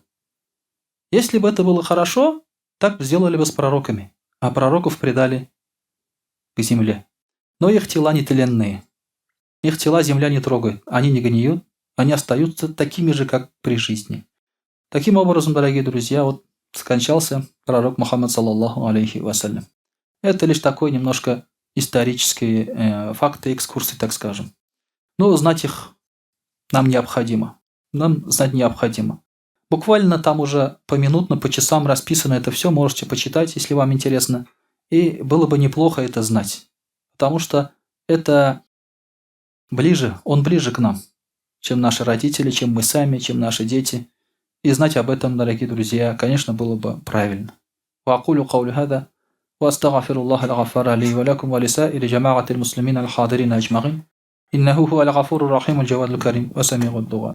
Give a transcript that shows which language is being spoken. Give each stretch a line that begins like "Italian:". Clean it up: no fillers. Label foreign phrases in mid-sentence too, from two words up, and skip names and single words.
Russian: Если бы это было хорошо, так сделали бы с пророками, а пророков предали к земле. Но их тела нетленные. Их тела земля не трогает, они не гниют, они остаются такими же, как при жизни. Таким образом, дорогие друзья, вот скончался пророк Мухаммад,
Arabic: صلى الله عليه وسلم.
Russian: Это лишь такой немножко исторические факты, экскурсии, так скажем. Но знать их нам необходимо. Нам знать необходимо. Буквально там уже поминутно, по часам расписано это все, можете почитать, если вам интересно. И было бы неплохо это знать. Потому что это ближе, он ближе к нам, чем наши родители, чем мы сами, чем наши дети. И знать об этом, дорогие друзья, конечно, было бы правильно.
Arabic: وأقول قولي هذا وأستغفر الله الغفار لي ولكم ولسائر جماعة المسلمين الحاضرين أجمعين إنه هو الغفور الرحيم الجواد الكريم وسميع الدعاء.